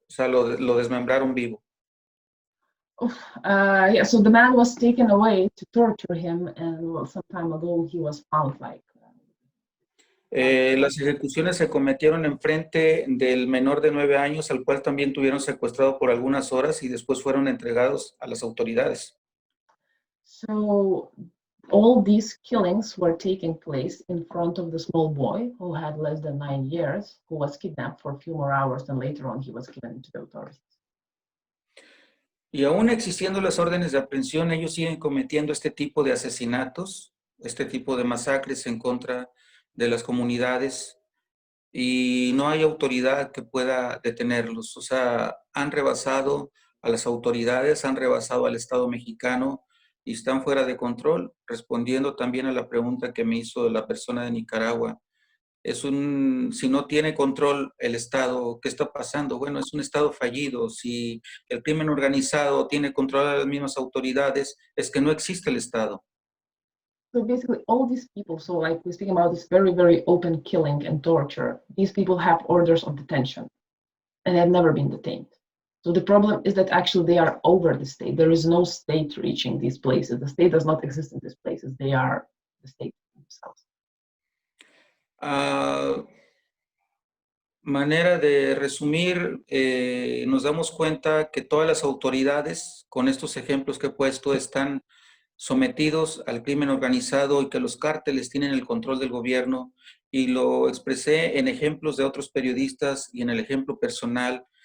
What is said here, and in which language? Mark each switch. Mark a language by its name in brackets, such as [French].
[Spanish] O sea, lo desmembraron vivo. [English] yeah, so the man was taken away to torture him, and well, some time ago he was found like. [Spanish] Las ejecuciones se cometieron enfrente del menor de 9 años, al cual también tuvieron secuestrado por algunas horas y después fueron entregados a las autoridades. [English] So all these killings were taking place in front of the small boy who had less than 9 years, who was kidnapped for a few more hours, and later on he was given to the authorities. [Spanish] Y aún existiendo las órdenes de aprehensión, ellos siguen cometiendo este tipo de asesinatos, este tipo de masacres en contra de las comunidades, y no hay autoridad que pueda detenerlos. O sea, han rebasado a las autoridades, han rebasado al Estado mexicano y están fuera de control. Respondiendo también a la pregunta que me hizo la persona de Nicaragua, si no tiene control el Estado, ¿qué está pasando? Bueno, es un Estado fallido. Si el crimen organizado tiene control a las mismas autoridades, es que no existe el Estado. [English] So basically all these people, so like we're speaking about this very, very open killing and torture, these people have orders of detention and have never been detained. So the problem is that actually they are over the state. There is no state reaching these places. The state does not exist in these places. They are the state themselves. [Spanish] Manera de resumir, nos damos cuenta que todas las autoridades, con estos ejemplos que he puesto, están sometidos al crimen organizado y que los cárteles tienen el control del gobierno, y lo expresé en ejemplos de otros periodistas y en el ejemplo personal.